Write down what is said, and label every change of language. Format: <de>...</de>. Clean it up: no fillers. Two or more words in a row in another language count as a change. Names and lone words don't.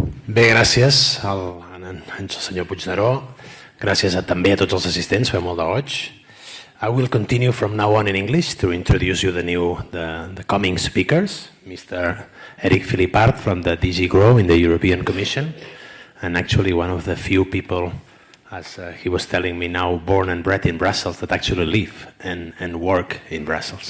<ca>Bé, gràcies al senyor Puigneró. Gràcies també a tots els assistents, fa molt de goig.</ca> <en>I will continue from now on in English to introduce you the coming speakers. Mr. Eric Philippart from the DG GROW in the European Commission, and actually one of the few people, as he was telling me now, born and bred in Brussels that actually live and work in Brussels.</en>